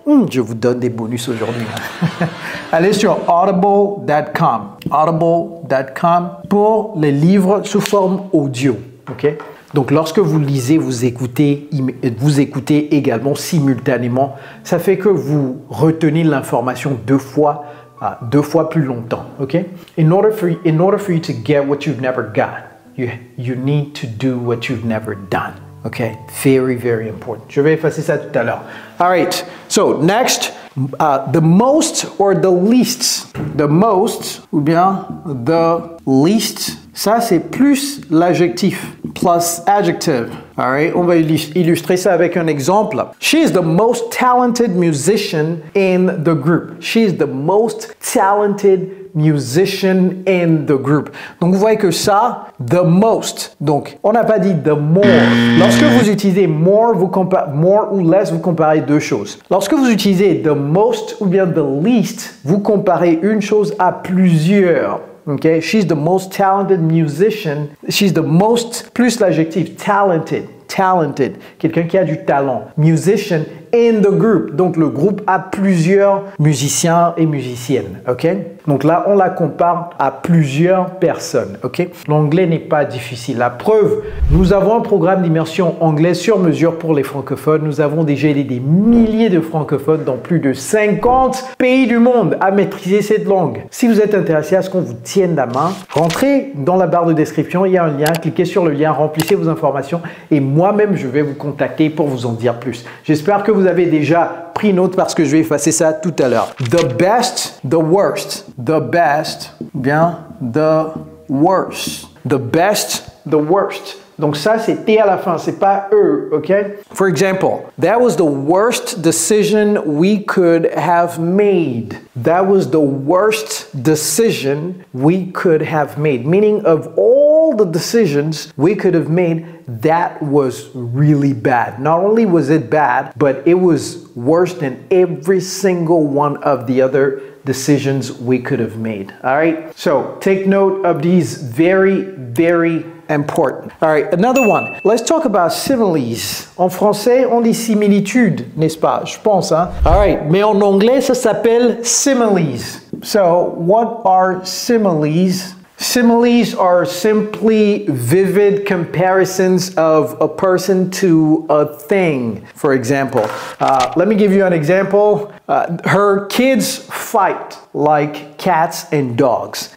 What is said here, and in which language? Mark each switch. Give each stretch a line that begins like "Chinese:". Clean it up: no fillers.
French: Je vous donne des bonus aujourd'hui. Allez sur audible.com. Audible.com pour les livres sous forme audio. Okay? Donc, lorsque vous lisez, vous écoutez également simultanément. Ça fait que vous retenez l'information deux fois plus longtemps.
English: Okay? In order for you to get what you've never got, you need to do what you've never done. Okay? Very, very important.
French: Je vais effacer ça tout à l'heure.
English: All right. So, next, the most or the least. The most
French: ou bien
English: the least.
French: Ça, c'est plus l'adjectif,
English: plus adjective. All right?
French: On va illustrer ça avec un exemple.
English: She is the most talented musician in the group. She is the most talented musician in the group.
French: Donc, vous voyez que ça,
English: the most.
French: Donc, on n'a pas dit
English: the more.
French: Lorsque vous utilisez more ou less, vous comparez deux choses. Lorsque vous utilisez the most ou bien the least, vous comparez une chose à plusieurs.
English: Okay? She's the most talented musician. She's the most,
French: plus l'adjectif
English: talented. Talented.
French: Quelqu'un qui a du talent.
English: Musician in the group.
French: Donc, le groupe a plusieurs musiciens et musiciennes, ok? Donc là, on la compare à plusieurs personnes, ok? L'anglais n'est pas difficile. La preuve, nous avons un programme d'immersion anglais sur mesure pour les francophones. Nous avons déjà aidé des milliers de francophones dans plus de 50 pays du monde à maîtriser cette langue. Si vous êtes intéressé à ce qu'on vous tienne la main, rentrez dans la barre de description, il y a un lien, cliquez sur le lien, remplissez vos informations et moi-même, je vais vous contacter pour vous en dire plus. J'espère que vous avez déjà pris note parce que je vais effacer ça tout à l'heure.
English: The best, the worst. The best,
French: bien,
English: the worst. The best, the worst.
French: Donc ça, c'est T à la fin, c'est pas E, ok?
English: For example, that was the worst decision we could have made. That was the worst decision we could have made. Meaning of all the decisions we could have made, that was really bad. Not only was it bad, but it was worse than every single one of the other decisions we could have made. All right? So take note of these very, very important. All right, another one. Let's talk about similes.
French: En français, on dit similitude, n'est-ce pas? Je pense, hein?
English: All right,
French: mais en anglais, ça s'appelle similes.
English: So, what are similes? Similes are simply vivid comparisons of a person to a thing. For example, let me give you an example. Her kids fight like cats and dogs.